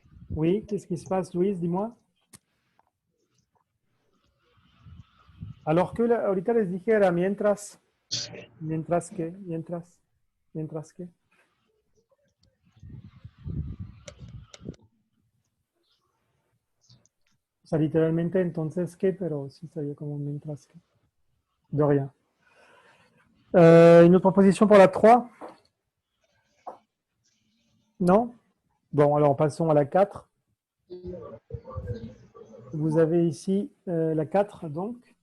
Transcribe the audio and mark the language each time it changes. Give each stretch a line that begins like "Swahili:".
French: Oui, qu'est-ce qui se passe, Louise? Dis-moi.
Spanish: Alors que ahorita les dije era mientras que, mientras que. O sea, literalmente entonces qué, pero sí sería como mientras que.
French: De rien. Une autre proposition pour la 3? Non? Bon, alors passons à la 4. Vous avez ici la 4, donc.